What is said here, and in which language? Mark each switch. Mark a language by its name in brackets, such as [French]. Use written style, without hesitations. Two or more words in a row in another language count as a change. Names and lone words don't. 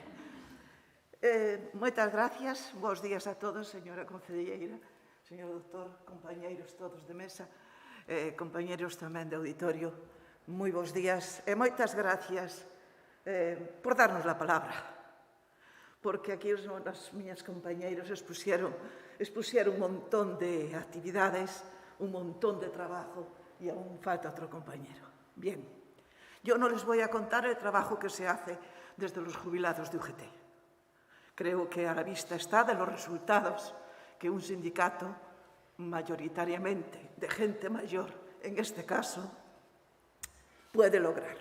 [Galician] Moitas gracias, bons días a todos, señora concelleira, señor doutor, compañeiros todos de mesa, compañeiros tamén de auditorio, moi bons días e moitas gracias por darnos a palabra, porque aquí as miñas compañeiros expuxeron un montón de actividades, un montón de trabajo e aún falta outro compañero. [Spanish] Bien, yo non les voy a contar el trabajo que se hace desde los jubilados de UGT. Creo que a la vista está de los resultados que un sindicato mayoritariamente de gente mayor, en este caso, puede lograr.